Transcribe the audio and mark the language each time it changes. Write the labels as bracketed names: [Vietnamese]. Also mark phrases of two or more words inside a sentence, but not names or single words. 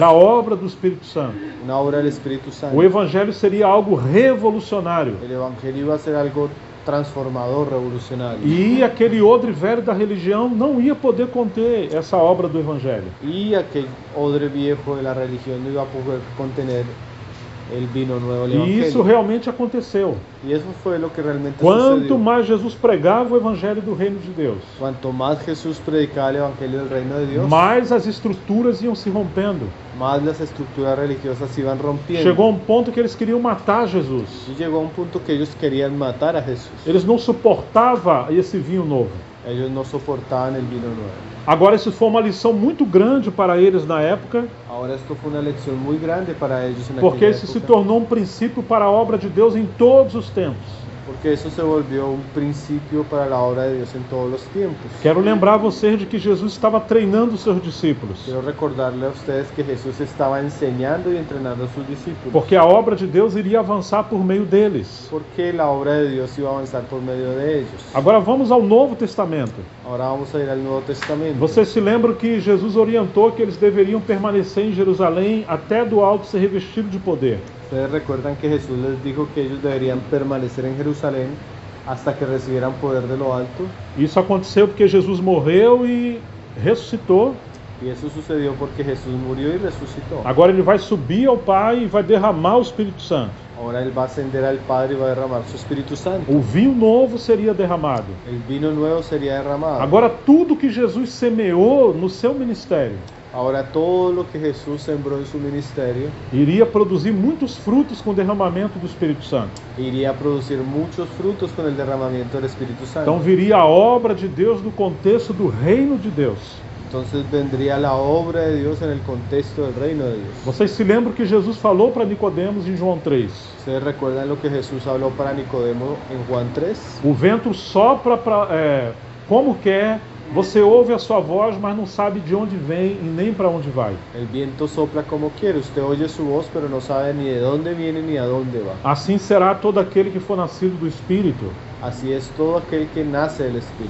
[Portuguese] Era a obra do Espírito Santo. [Spanish] una obra del Espíritu Santo. [Portuguese] O evangelho seria algo revolucionário. [Spanish] El evangelio iba a ser algo transformador, revolucionario. [Portuguese] E aquele odre velho da religião não ia poder conter essa obra do evangelho. [Spanish] Y aquel odre viejo de la religión no iba a poder contener el vino nuevo del [Portuguese] E isso [Spanish] evangelio. [Portuguese] realmente aconteceu. [Spanish] Y eso fue lo que realmente [Portuguese] Quanto [Spanish] sucedió. [Portuguese] mais Jesus pregava o evangelho do reino de Deus, [Spanish] Cuanto más Jesús predicaba el evangelio del reino de Dios, [Portuguese] mais as estruturas iam se rompendo. [Spanish] más las estructuras religiosas se iban rompiendo. [Portuguese] Chegou a um ponto que eles queriam matar Jesus. [Spanish] Y llegó a un punto que ellos querían matar a Jesús. [Portuguese] Eles não suportavam esse vinho novo. [Spanish] Ellos no soportaban el vino nuevo. [Portuguese] Agora, isso foi uma lição muito grande para eles na época, [Spanish] Ahora esto fue una lección muy grande para ellos en [Portuguese] porque [Spanish] aquella [Portuguese] isso se [Spanish] época, [Portuguese] tornou um princípio para a obra de Deus em todos os tempos. [Spanish] porque eso se volvió un principio para la obra de Dios en todos los tiempos. [Portuguese] Quero lembrar vocês de que Jesus estava treinando os seus discípulos, [Spanish] Quiero recordarle a ustedes que Jesús estaba enseñando y entrenando a sus discípulos, [Portuguese] porque a obra de Deus iria avançar por meio deles. [Spanish] porque la obra de Dios iba a avanzar por medio de ellos. [Portuguese] Agora vamos ao Novo Testamento. [Spanish] Ahora vamos a ir al Nuevo Testamento. [Portuguese] Vocês se lembram que Jesus orientou que eles deveriam permanecer em Jerusalém até do alto ser revestido de poder. [Spanish] Ustedes recuerdan que Jesús les dijo que ellos deberían permanecer en Jerusalén hasta que recibieran poder de lo alto. [Portuguese] Isso aconteceu porque Jesus morreu e ressuscitou. [Spanish] Y eso sucedió porque Jesús murió y resucitó. [Portuguese] Agora ele vai subir ao Pai e vai derramar o Espírito Santo. [Spanish] Ahora Él va a ascender al Padre y va a derramar su Espíritu Santo. [Portuguese] O vinho novo seria derramado. [Spanish] El vino nuevo sería derramado. [Portuguese] Agora tudo que Jesus semeou no seu ministério, [Spanish] Ahora todo lo que Jesús sembró en su ministerio [Portuguese] iria produzir muitos frutos com o derramamento do Espírito Santo. [Spanish] iría a producir muchos frutos con el derramamiento del Espíritu Santo. [Portuguese] Então viria a obra de Deus no contexto do reino de Deus. [Spanish] Entonces vendría la obra de Dios en el contexto del reino de Dios. [Portuguese] Vocês se lembram que Jesus falou para Nicodemos em João 3? [Spanish] ¿Ustedes recuerdan lo que Jesús habló para Nicodemo en Juan 3? [Portuguese] O vento sopra como quer, você ouve a sua voz, mas não sabe de onde vem e nem para onde vai. [Spanish] El viento sopla como quiere, usted oye su voz, pero no sabe ni de dónde viene ni a dónde va. [Portuguese] Assim será todo aquele que for nascido do Espírito. [Spanish] Así es todo aquel que nace del Espíritu.